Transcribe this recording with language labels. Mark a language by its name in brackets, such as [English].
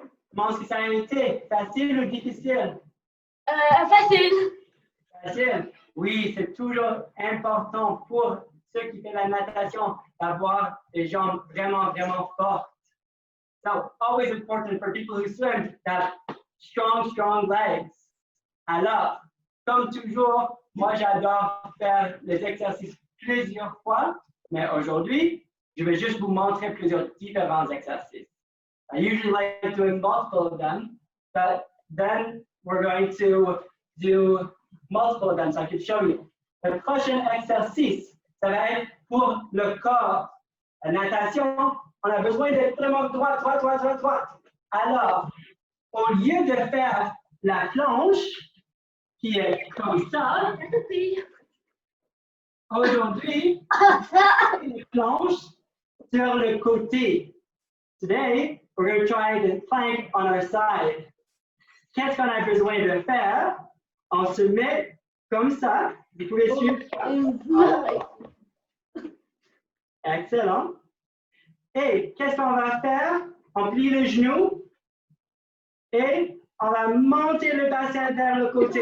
[French] Comment est-ce que ça a été? Facile ou difficile? Facile. Facile. Oui, c'est toujours important pour ceux qui font la natation d'avoir les jambes vraiment, vraiment fortes. [English] So, always important for people who swim to have strong, strong legs. [French] Alors, comme toujours, moi j'adore faire les exercices plusieurs fois, mais aujourd'hui, je vais juste vous montrer plusieurs différents exercices. [English] I usually like doing multiple of them, but then we're going to do multiple of them so I can show you. [French] Le prochain exercice, ça va être pour le corps. La natation, on a besoin d'être vraiment droit. Alors, au lieu de faire la planche, qui est comme ça, aujourd'hui, une planche sur le côté. [English] Today, we're going to try the plank on our side. [French] Qu'est-ce qu'on a besoin de faire? On se met comme ça. Vous pouvez suivre. Excellent. Et qu'est-ce qu'on va faire? On plie le genou et on va monter le bassin vers le côté.